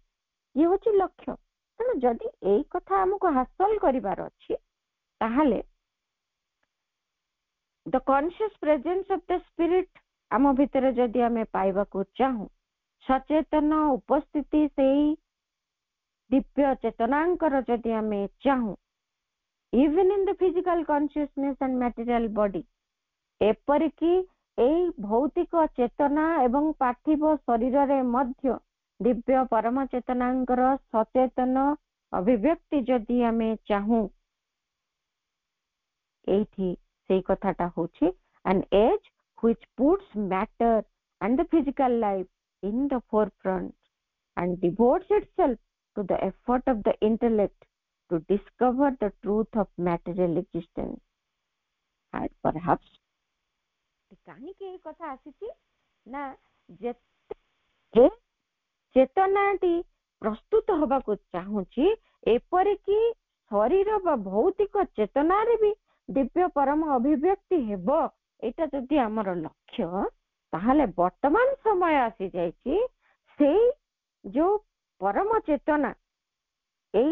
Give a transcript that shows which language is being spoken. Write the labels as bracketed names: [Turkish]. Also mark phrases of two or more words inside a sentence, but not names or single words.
[Odia] ଇଏ ହଉଛି ଲକ୍ଷ୍ୟ। ତେଣୁ ଯଦି ଏଇ କଥା ଆମକୁ ହାସଲ କରିବାର ଅଛି, ତାହେଲେ [English] the conscious presence of the spirit [Odia] ଆମ ଭିତରେ ଯଦି ଆମେ ପାଇବାକୁ ଚାହୁଁ, ସଚେତନ ଉପସ୍ଥିତି ସେଇ ଦିବ୍ୟ ଚେତନାଙ୍କର ଯଦି ଆମେ ଚାହୁଁ, [English] even in the physical consciousness and material body, [Odia] ଏପରିକି ଏଇ ଭୌତିକ ଚେତନା ଏବଂ ପାର୍ଥିବ ଶରୀରରେ ମଧ୍ୟ ଦିବ୍ୟ ପରମ ଚେତନାଙ୍କର ସଚେତନ ଅଭିବ୍ୟକ୍ତି ଯଦି ଆମେ ଚାହୁଁ, ଏଇଠି ସେଇ କଥାଟା ହଉଛି [English] an age which puts matter and the physical life in the forefront and devotes itself to the effort of the intellect to discover the truth of material existence. And perhaps [Odia] କାହିଁକି ଏଇ କଥା ଆସିଛି ନା, ଯେତେ ଚେତନାଟି ପ୍ରସ୍ତୁତ ହବାକୁ ଚାହୁଁଛି, ଏପରିକି ଶରୀର ବା ଭୌତିକ ଚେତନାରେ ବି ଦିବ୍ୟ ପରମ ଅଭିବ୍ୟକ୍ତି ହେବ, ଏଇଟା ଯଦି ଆମର ଲକ୍ଷ୍ୟ, ତାହେଲେ ବର୍ତ୍ତମାନ ସମୟ ଆସିଯାଇଛି ସେଇ ଯୋଉ ପରମ ଚେତନା, ଏଇ